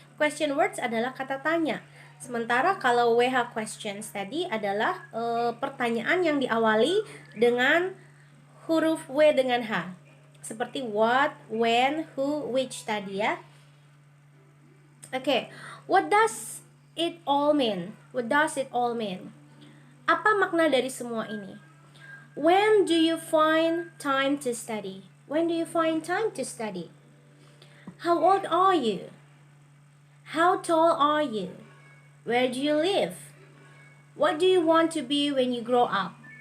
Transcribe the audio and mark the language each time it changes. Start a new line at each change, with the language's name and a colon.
Indonesian: Question words adalah kata tanya. Sementara kalau WH questions tadi adalah pertanyaan yang diawali dengan huruf W dengan H. Seperti what, when, who, which tadi ya.
English: Oke, what does it all mean? What does it all mean?
Indonesian: Apa makna dari semua ini?
English: When do you find time to study? When do you find time to study? How old are you? How tall are you? Where do you live? What do you want to be when you grow up?